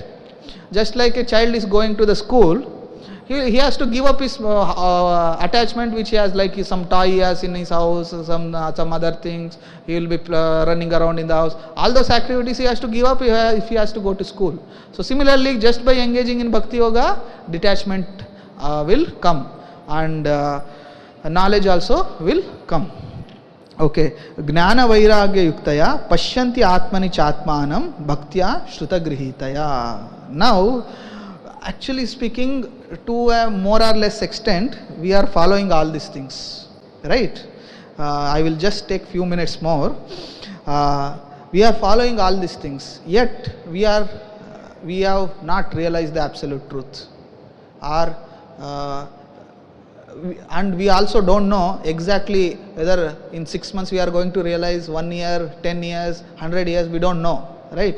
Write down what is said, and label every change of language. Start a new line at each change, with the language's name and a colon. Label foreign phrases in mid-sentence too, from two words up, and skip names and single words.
English: Just like a child is going to the school, he has to give up his attachment which he has, like some toy he has in his house, some other things, he will be running around in the house. All those activities he has to give up if he has to go to school. So similarly, just by engaging in Bhakti Yoga, detachment will come, and knowledge also will come.
Sanskrit: Okay, ಜ್ಞಾನ ವೈರಾಗ್ಯ ಯುಕ್ತಯ ಪಶ್ಯಂತಿ ಆತ್ಮನಿ ಚಾತ್ಮಾನಂ ಭಕ್ತ್ಯ ಶ್ರುತಗೃಹೀತಯ.
English: Now, actually speaking, to a more or less extent, we are following all these things, right? I will just take few minutes more. We are following all these things, yet we have not realized the absolute truth, or and we also don't know exactly whether in 6 months we are going to realize, 1 year, 10 years, 100 years, we don't know, right?